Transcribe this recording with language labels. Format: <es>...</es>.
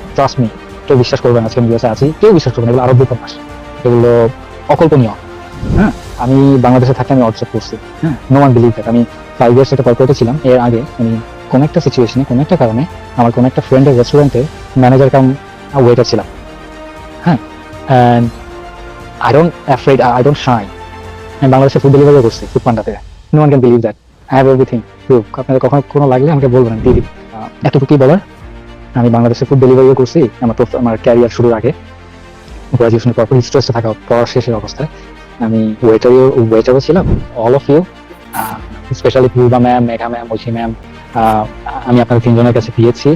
<en>trust me,</en> <bn>কেউ বিশ্বাস করবে না আজকে আমি ইউএসএ আছি, কেউ বিশ্বাস করবে না। এগুলো আরব উপন্যাস, এগুলো অকল্পনীয়। হ্যাঁ, আমি বাংলাদেশে থাকতে আমি অবজার্ভ করছি। হ্যাঁ,</bn> <en>No one believe that.</en> <bn>আমি 5 ইয়ার্স একটা কর্পোরেটে ছিলাম, এর আগে আমি কোনো একটা সিচুয়েশনে, কোনো একটা কারণে আমার কোনো একটা ফ্রেন্ডের রেস্টুরেন্টে ম্যানেজার কাম ওয়েটার ছিলাম।</bn> <en>হ্যাঁ, and I don't shy.</en> <bn>আমি বাংলাদেশে ফুড ডেলিভারি করছি food পান্ডাতে।</bn> <en>No one can believe that. I have everything proof.</en> <bn>আপনাদের কখনো কোনো লাগলে আমাকে বলবেন, দিয়ে দিই। এতটুকুই বলার। আমি বাংলাদেশে ফুড ডেলিভারিও করছি আমার ক্যারিয়ার শুরুর আগে, গ্রাজুয়েশনের পর স্ট্রেসে থাকা পড়ার শেষের অবস্থায়। আমি ওয়েটারও ছিলাম।</bn> <en>all of you,</en> <bn>specially Purba ma'am, Megha ma'am, Oishi ma'am, আমি আপনাদের 3জনের কাছে পেয়েছি।</bn>